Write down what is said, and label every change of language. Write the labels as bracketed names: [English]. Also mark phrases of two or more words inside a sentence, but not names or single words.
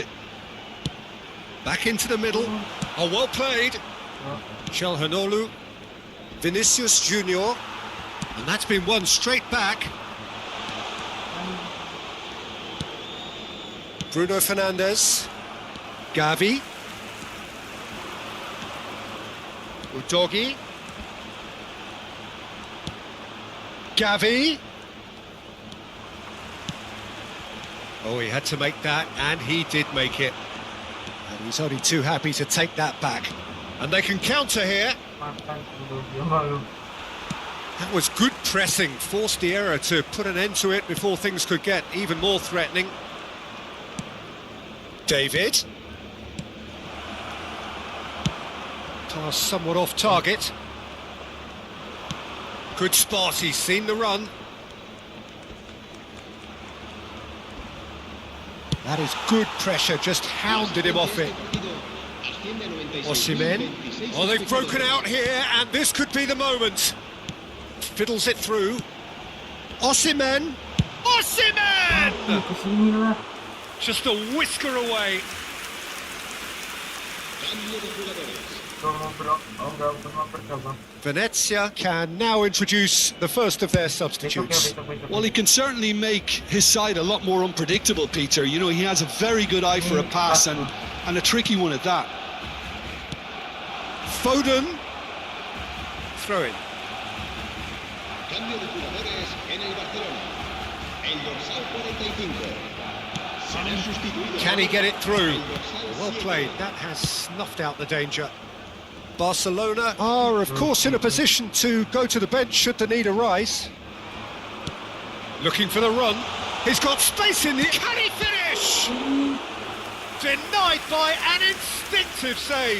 [English] Back into the middle. Oh, well played. Calhanoglu. Vinicius Junior. And that's been won straight back. Bruno Fernandes. Gavi. Udogi. Gavi. Oh, he had to make that, and he did make it. He's only too happy to take that back. And they can counter here. [Malay] Makan dulu dia malu. [English] That was good pressing, forced the error to put an end to it before things could get even more threatening. David. Pass somewhat off target. Good spot, he's seen the run. That is good pressure, just hounded him off it. Osimhen. Oh, they've broken out here, and this could be the moment. Fiddles it through. Osimhen! Osimhen! [Malay] Kesini lah. [English] Just a whisker away. Venezia can now introduce the first of their substitutes. Well, he can certainly make his side a lot more unpredictable, Peter. You know, he has a very good eye for a pass and a tricky one at that. Foden. Throw in. [Spanish] Cambio de jugadores en el Barcelona. El dorsal 45. Será sustituido. [English] Can he get it through? [Spanish] El dorsal [English] Well 7. played, that has snuffed out the danger. Barcelona are, of course, in a position to go to the bench should the need arise. Looking for the run. He's got space in the... Can he finish? Denied by an instinctive save.